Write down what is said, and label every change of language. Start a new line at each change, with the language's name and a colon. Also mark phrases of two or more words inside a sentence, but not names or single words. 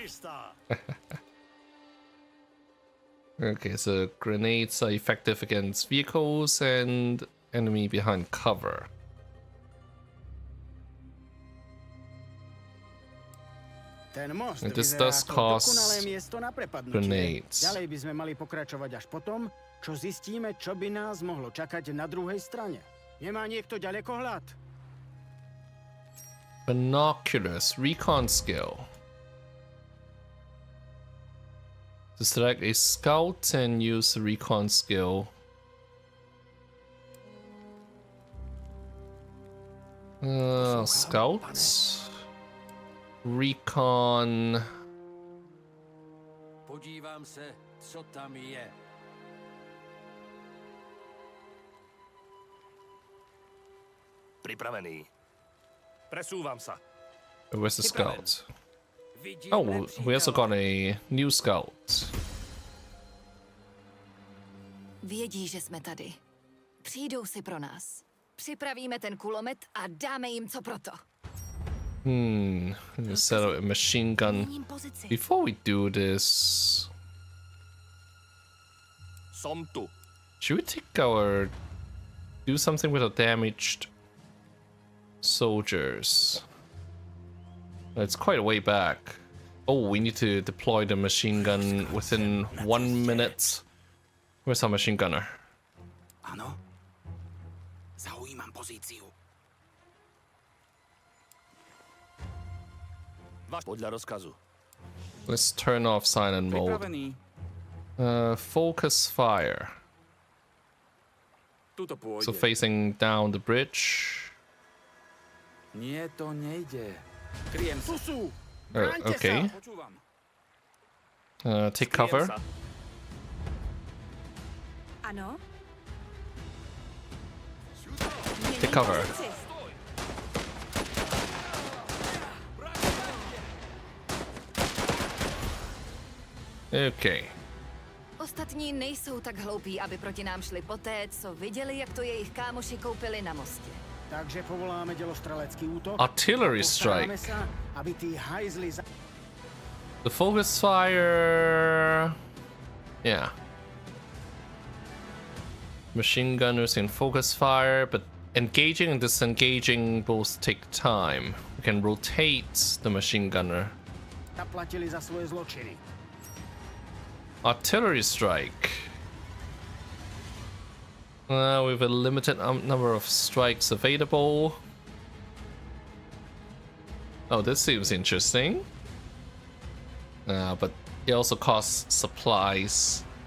English: Okay, so grenades are effective against vehicles and enemy behind cover.
Slovak: Ten most
English: And this
Slovak: vyzerá
English: does
Slovak: ako
English: cost
Slovak: dokonalé miesto na prepadnutie.
English: grenades.
Slovak: Ďalej by sme mali pokračovať až potom, čo zistíme, čo by nás mohlo čakať na druhej strane. Nemá niekto ďalekohľad? Binoculars, recon skill. To select a scout and use the recon skill. Scouts. Recon.
Czech: Podívám se, co tam je.
Slovak: Pripravený. Presúvam sa.
English: Where's the scout?
Czech: Vidím
English: Oh,
Czech: nepřítele.
English: we also got a new scout.
Czech: Vědí, že jsme tady. Přijdou si pro nás. Připravíme ten kulomet a dáme jim co proto.
English: Let's set up a machine gun.
Czech: Měním pozici.
English: Before we do this,
Slovak: Som tu.
English: should we take our... do something with our damaged soldiers? It's quite a way back. Oh, we need to deploy the machine gun within 1 minute. Where's our machine gunner?
Slovak: Ano? Zaujímam pozíciu. Podľa rozkazu.
English: Let's turn off silent mode.
Slovak: Pripravený.
English: Focus fire.
Slovak: Tuto pôjde.
English: So facing down the bridge.
Slovak: Nie, to nejde. Kryjem sa. Tu sú!
English: Okay.
Slovak: Počúvam.
English: Take cover.
Slovak: Kryjem sa.
Czech: Ano?
English: Take cover. Okay.
Czech: Ostatní nejsou tak hloupí, aby proti nám šli poté, co viděli, jak to jejich kámoši koupili na mostě. Takže povoláme dělostrelecký útok.
English: Artillery
Slovak: Postaráme
English: strike.
Slovak: sa, aby tí hajzli
English: The focus fire. Yeah. Machine gunners in focus fire, but engaging and disengaging both take time. We can rotate the machine gunner.
Slovak: zaplatili za svoje zločiny.
English: Artillery strike. We have a limited number of strikes available. Oh, this seems interesting. But it also costs supplies.